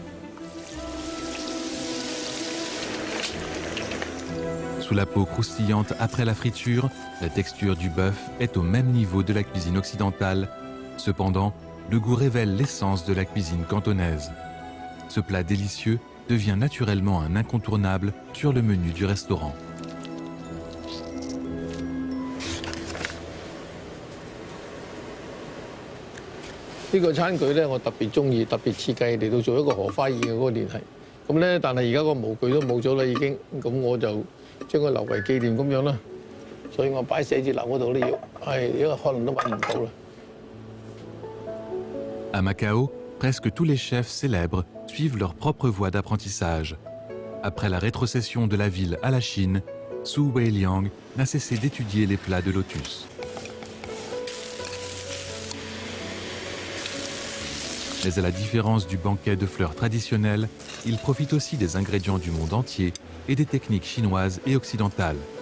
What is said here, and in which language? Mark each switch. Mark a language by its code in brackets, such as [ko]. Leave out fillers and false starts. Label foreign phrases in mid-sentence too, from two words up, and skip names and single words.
[fr] Sous la peau croustillante après la friture, la texture du bœuf est au même niveau de la cuisine occidentale. Cependant, le goût révèle l'essence de la cuisine cantonaise. Ce plat délicieux devient naturellement un incontournable sur le menu du restaurant. [yue] 呢個餐具咧，我特別中意，特別設計嚟到做一個荷花宴嘅嗰個聯繫。咁咧，但係而家個模具都冇咗啦，已經。咁我就將佢留為紀念咁樣啦。所以我擺寫字樓嗰度咧要，因為可能都揾唔到啦。 [fr] À Macao, presque tous les chefs célèbres suivent leur propre voie d'apprentissage. Après la rétrocession de la ville à la Chine, Su Weiliang n'a cessé d'étudier les plats de lotus. Mais à la différence du banquet de fleurs traditionnel, il profite aussi des ingrédients du monde entier et des techniques chinoises et occidentales.